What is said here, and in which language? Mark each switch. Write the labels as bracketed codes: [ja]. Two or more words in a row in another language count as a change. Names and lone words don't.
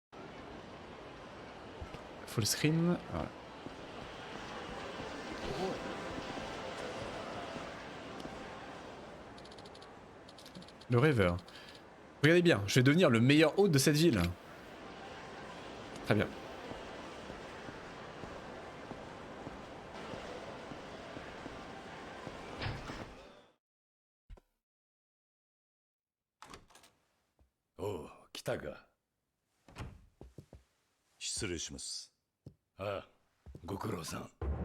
[en] Full screen. [fr] Voilà. Le rêveur. Regardez bien, je vais devenir le meilleur hôte de cette ville. Très bien. [ja] Oh, 来たか。失礼します。ああ、ご苦労さん。